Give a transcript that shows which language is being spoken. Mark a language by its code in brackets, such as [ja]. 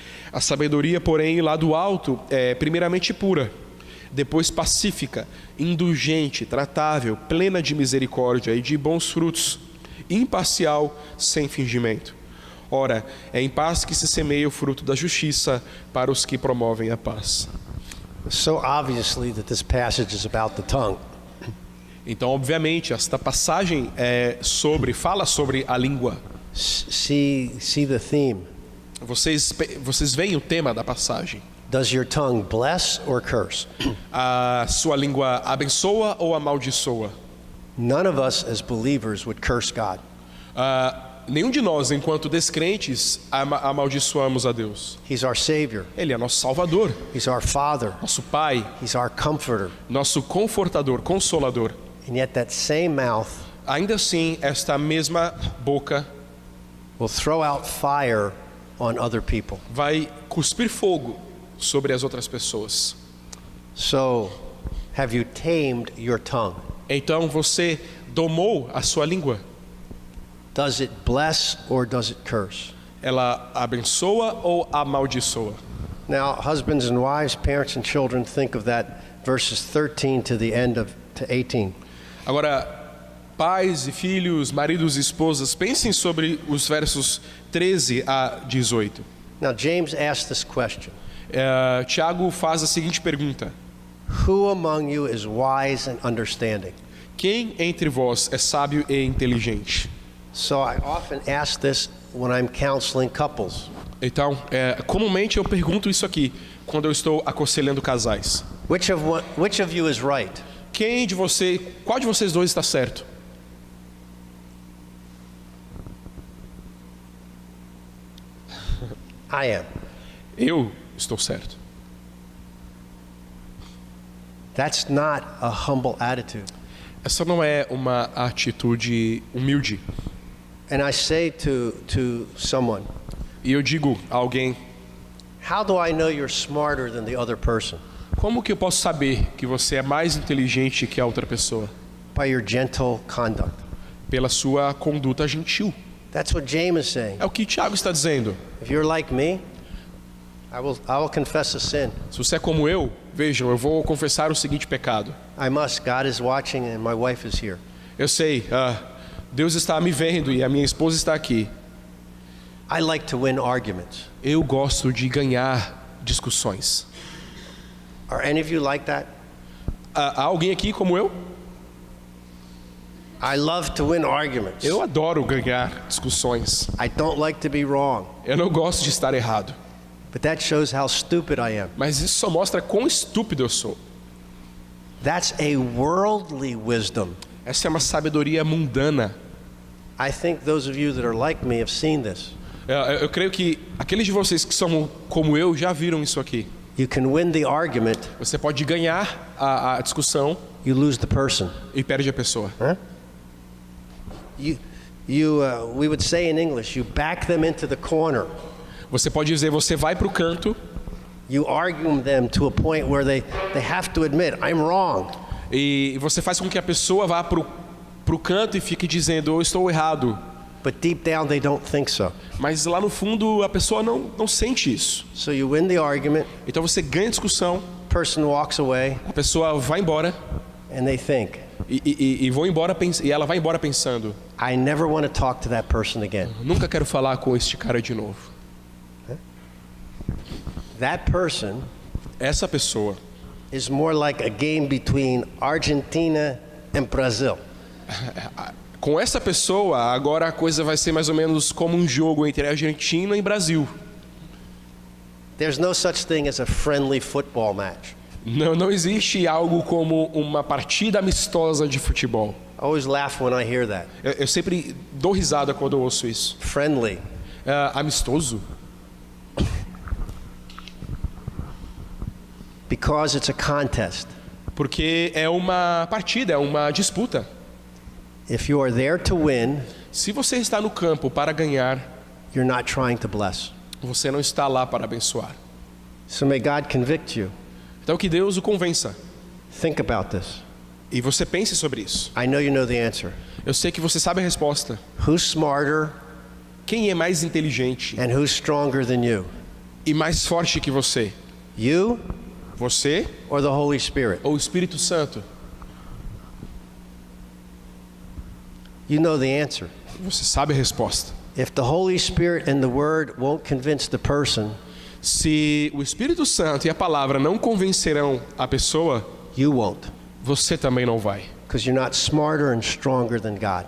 [pt] A sabedoria, porém, lá do alto é primeiramente pura, depois pacífica, indulgente, tratável, plena de misericórdia e de bons frutos, imparcial, sem fingimento. Ora, é em paz que se semeia o fruto da justiça para os que promovem a paz. [en] So obviously that this passage is about the tongue. [pt] Então, obviamente, esta passagem fala sobre a língua. [en] See the theme. [pt] Vocês veem o tema da passagem. [en] Does your tongue bless or curse? [pt] A sua língua abençoa ou amaldiçoa? [en] None of us as believers would curse God. [pt] Nenhum de nós, enquanto descrentes, amaldiçoamos a Deus. [en] He's our Savior. [pt] Ele é nosso Salvador, [en] He's our Father. [pt] nosso Pai, [en] He's our Comforter. [pt] nosso Confortador, Consolador. [en] And yet that same mouth [pt] Ainda assim, esta mesma boca [en] will throw out fire on other people. [pt] vai cuspir fogo sobre as outras pessoas. [en] So, have you tamed your tongue? [pt] Então, você domou a sua língua? [en] Does it bless or does it curse? [pt] Ela abençoa ou amaldiçoa? [en] Now, husbands and wives, parents and children, think of that verses 13 to the end of to 18. [pt] Agora, pais e filhos, maridos e esposas, pensem sobre os versos 13 a 18. [en] Now, James asked this question. [pt] Tiago faz a seguinte pergunta: [en] Who among you is wise and understanding? [pt] quem entre vós é sábio e inteligente? [en] So I often ask this when I'm counseling couples. [pt] Então, comumente eu pergunto isso aqui quando eu estou aconselhando casais. [en] Which of you is right? [pt] Qual de vocês dois está certo? [en] I am. [pt] Eu estou certo. [en] That's not a humble attitude. [pt] Essa não é uma atitude humilde. [en] And I say to someone, [pt] E eu digo a alguém: [en] how do I know you're smarter than the other person? [pt] como que eu posso saber que você é mais inteligente que a outra pessoa? [en] By your gentle conduct. [pt] Pela sua conduta gentil. [en] That's what James is saying. [pt] É o que Tiago está dizendo. [en] If you're like me, I will confess a sin. [pt] Se você é como eu, vejam, eu vou confessar o seguinte pecado. [en] I must. God is watching and my wife is here. [pt] Eu sei, Deus está me vendo e a minha esposa está aqui. [en] I like to win arguments. [pt] Eu gosto de ganhar discussões. [en] Are any of you like that? [pt] Há alguém aqui como eu? [en] I love to win arguments. [pt] Eu adoro ganhar discussões. [en] I don't like to be wrong. [pt] Eu não gosto de estar errado. [en] But that shows how stupid I am. [pt] Mas isso só mostra quão estúpido eu sou. [en] That's a worldly wisdom. [pt] Essa é uma sabedoria mundana. [en] I think those of you that are like me have seen this. [pt] Eu creio que aqueles de vocês que são como eu já viram isso aqui. [en] You can win the argument [pt] Você pode ganhar a discussão [en] you lose the person. [pt] e perde a pessoa. [en] We would say in English, you back them into the corner. [pt] Você pode dizer, você vai para o canto [en] You argue them to a point where they have to admit, I'm wrong. [pt] e você faz com que a pessoa vá para o canto e fique dizendo, eu estou errado. [en] But deep down, they don't think so. [pt] Mas lá no fundo a pessoa não sente isso. [en] So you win the argument, [pt] Então você ganha a discussão, [en] person walks away, [pt] a pessoa vai embora [en] and they think, [pt] e ela vai embora pensando, [en] I never want to talk to that person again. [pt] nunca quero falar com este cara de novo. [en] That person [pt] Essa pessoa [en] is more like a game between Argentina and Brazil. [pt] Com essa pessoa, agora a coisa vai ser mais ou menos como um jogo entre Argentina e Brasil. [en] There's no such thing as a friendly football match. [pt] Não existe algo como uma partida amistosa de futebol. [en] I always laugh when I hear that. [pt] Eu sempre dou risada quando eu ouço isso. [en] Friendly. [pt] Amistoso? [en] Because it's a contest. [pt] Porque é uma partida, é uma disputa. [en] If you are there to win, [pt] Se você está no campo para ganhar, [en] you're not trying to bless. [pt] você não está lá para abençoar. [en] So may God convict you. [pt] Então que Deus o convença. [en] Think about this. [pt] E você pense sobre isso. [en] I know you know the answer. [pt] Eu sei que você sabe a resposta. [en] Who's smarter [pt] Quem é mais inteligente [en] and who's stronger than you? [pt] e mais forte que você? [en] You [pt] Você [en] or the Holy Spirit? [pt] ou o Espírito Santo? [en] You know the answer. [pt] Você sabe a resposta. [en] If the Holy Spirit and the Word won't convince the person, [pt] Se o Espírito Santo e a palavra não convencerão a pessoa, [en] you won't. [pt] você também não vai. [en] Because you're not smarter and stronger than God.